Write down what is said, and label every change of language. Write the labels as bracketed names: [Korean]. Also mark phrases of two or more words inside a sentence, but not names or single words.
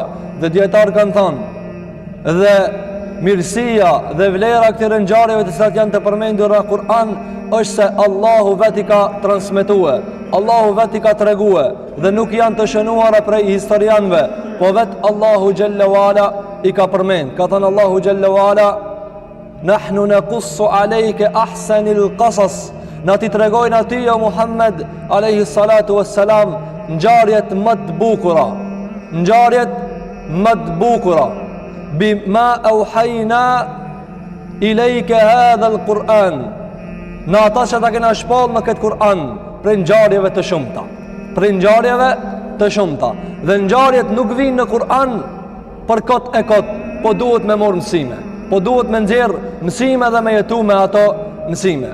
[Albanian] Dhe dietar kanë thënë, dhe mirësia dhe vlera këtyre ngjarjeve të cilat janë të përmendur në Kur'an është se Allahu vetë i ka transmetue, Allahu vetë i ka tregue, dhe nuk janë të shënuara prej historianëve, po vetë Allahu [Arabic] جل وعلا [Albanian] i ka përmend. Ka thënë Allahu [Arabic] جل وعلا: "نحن نقص عليك أحسن القصص", [Albanian] na ti tregojnë aty o Muhammed [Arabic] عليه الصلاة والسلام [Albanian] ngjarjet më të bukura, ngjarjet më të bukura. [Arabic] بما أوحينا إليك هذا القرآن, [Albanian] në ata që ta kena shpall në këtë Kur'an, për ngjarjeve të shumta, për ngjarjeve të shumta. Dhe ngjarjet nuk vinë në Kur'an për kot e kot, po duhet me marr mësime, po duhet me nxjerr mësime dhe me jetu me ato mësime.